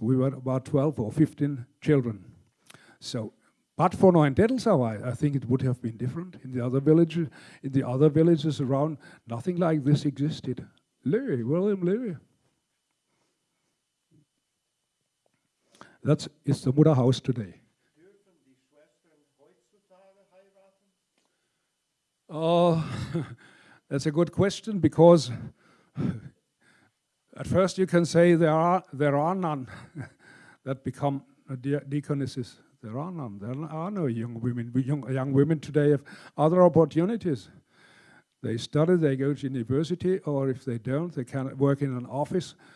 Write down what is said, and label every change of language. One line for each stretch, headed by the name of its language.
English: We were about 12 or 15 children. So, but for Neuendetellsau, I think it would have been different. In the other villages around, nothing like this existed. Löwe, William Löwe. That is the Mutterhaus today.
German: Dürfen die Schwestern heutzutage heiraten?
English: That's a good question, because at first you can say there are none that become deaconesses. There are none. There are no young women. Young women today have other opportunities. They study, they go to university, or if they don't, they can work in an office.